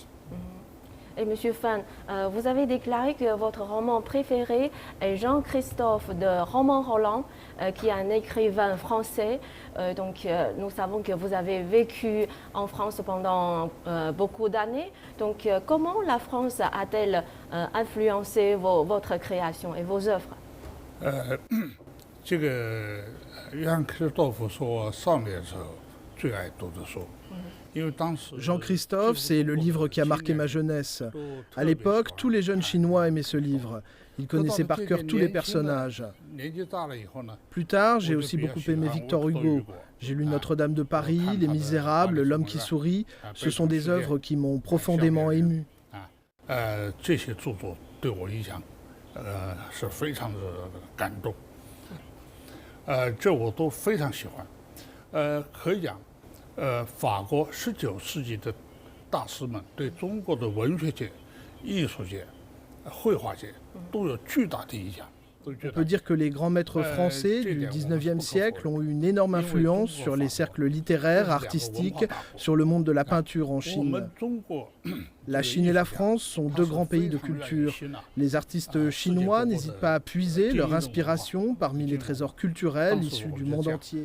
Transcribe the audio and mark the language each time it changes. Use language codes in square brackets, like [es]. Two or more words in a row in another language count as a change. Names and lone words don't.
[fr] Et Monsieur Fan, vous avez déclaré que votre roman préféré est Jean-Christophe de Roman-Rolland, qui est un écrivain français. Donc nous savons que vous avez vécu en France pendant beaucoup d'années. Donc comment la France a-t-elle influencé votre création et vos œuvres? [zh] 这个约翰·克里斯多夫是我少年时候最爱读的书。 [fr] Jean-Christophe, c'est le livre qui a marqué ma jeunesse. À l'époque, tous les jeunes Chinois aimaient ce livre. Ils connaissaient par cœur tous les personnages. Plus tard, j'ai aussi beaucoup aimé Victor Hugo. J'ai lu Notre-Dame de Paris, Les Misérables, L'homme qui sourit. Ce sont des œuvres qui m'ont profondément ému. [zh] 这些著作对我影响是非常的感动。这我都非常喜欢。可以讲。法国19世纪的大师们对中国的文学界、艺术界、绘画界都有巨大的影响。 [fr] On peut dire que les grands maîtres français du 19e siècle ont eu une énorme influence sur les cercles littéraires, artistiques, sur le monde de la peinture en Chine. La Chine et la France sont deux grands pays de culture. Les artistes chinois n'hésitent pas à puiser leur inspiration parmi les trésors culturels issus du monde entier.